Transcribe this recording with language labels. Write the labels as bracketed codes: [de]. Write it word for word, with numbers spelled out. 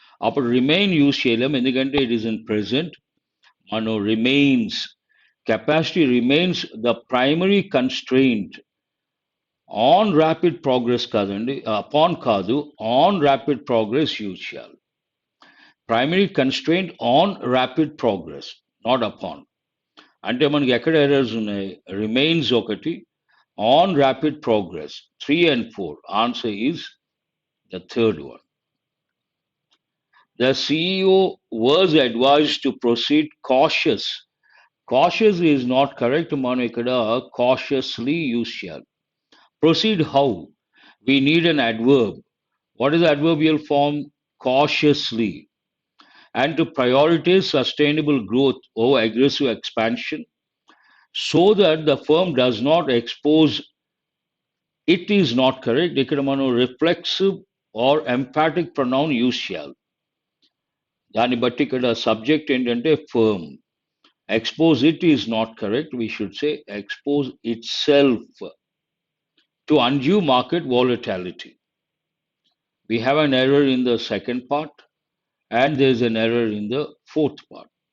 [en] అప్పుడు remain use [te] చేయలేం, ఎందుకంటే [en] It is in present. [te] మనం [en] remains, capacity remains the primary constraint on rapid progress [te] కాదండి, [en] upon [te] కాదు, [en] on rapid progress use [te] చేయాలి. [en] Primary constraint on rapid progress, not upon. [te] అంటే మనకి ఎక్కడ [en] errors [te] ఉన్నాయి? [en] remains [te] ఒకటి, [en] On rapid progress three and four. Answer is the third one. The C E O was advised to proceed cautious. Cautious is not correct. [te] మనం ఇక్కడ [en] cautiously use [te] చేయాలి. [en] Proceed how? We need an adverb. What is the adverbial form? Cautiously. And to prioritize sustainable growth over aggressive expansion so that the firm does not expose. It is not correct. [te] ఇక్కడ మనం [en] reflexive or emphatic pronoun use [te] చేయాలి. దాన్ని బట్టి ఇక్కడ [en] subject [te] ఏంటంటే [en] Firm. Expose it is not correct. We should say expose itself to undue market volatility. We have an error in the second part. And there is an error in the fourth part.